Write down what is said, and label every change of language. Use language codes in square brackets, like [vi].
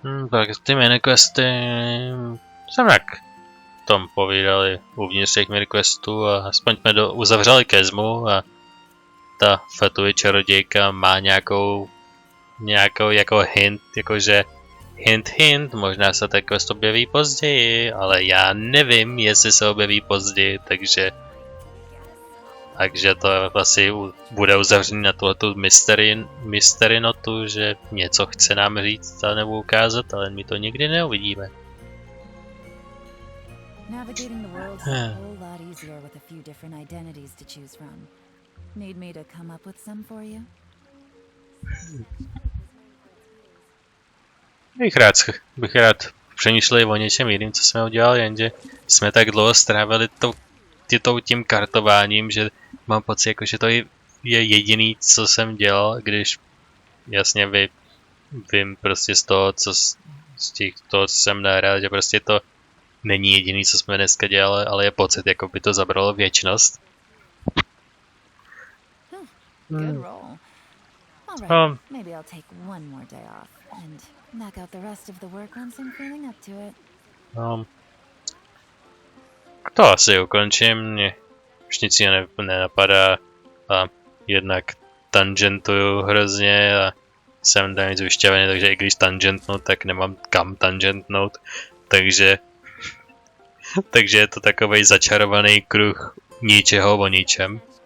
[cs] Tak ty miniquesty jsem jak tom povídali uvnitř těch miniquestů a aspoň jsme uzavřeli Kezmu a ta Fatui čarodějka má nějakou jako hint, jakože hint, možná se ten quest objeví později, ale já nevím, jestli se objeví později, takže to asi bude uzavřený na tuhletu mystery notu, že něco chce nám říct a nebo ukázat, ale my to nikdy neuvidíme. [en] Navigating the world is a whole lot easier with a few different identities to choose from. Need me to come up with some for you? [cs] Bych rád přemýšleli o něčem jiným, co jsme udělali, jenže jsme tak dlouho strávili tím kartováním, že mám pocit, jako, že to je jediný, co jsem dělal, když jasně vím prostě z toho, co jsem nahrál, že prostě to není jediný, co jsme dneska dělali, ale je pocit, jako by to zabralo věčnost. [en] Good roll. All right, maybe I'll take one more day off and knock out the rest of the work once I'm feeling up to it. [cs] To asi ukončím, mě už nic nenapadá a jednak tangentuju hrozně a jsem tam nic vyšťavený, takže i když tangentnu, tak nemám kam tangentnout, takže je to takovej začarovaný kruh ničeho o ničem.